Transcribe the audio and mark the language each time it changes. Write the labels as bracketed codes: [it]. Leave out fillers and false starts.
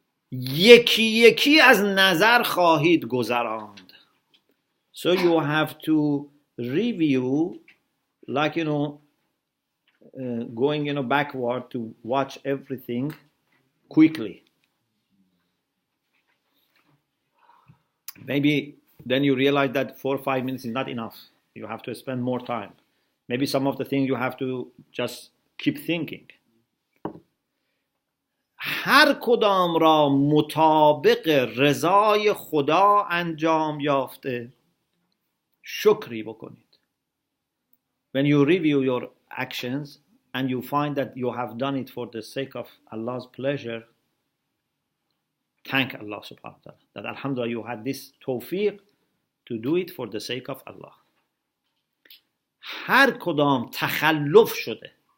[fa] یکی یکی از نظر خواهید گذراند. [en] So you have to review, like going backward to watch everything quickly. Maybe then you realize that 4-5 minutes is not enough. You have to spend more time. Maybe some of the things you have to just keep thinking. [fa] هر کدام را مطابق رضای خدا انجام یافته شکری بکنید. [en] When you review your actions and you find that you have done it for the sake of Allah's pleasure, thank Allah [ar] subhanahu wa ta'ala [en] that alhamdulillah you had this tawfiq to do it for the sake of Allah. [fa] هر کدام تخلف شده.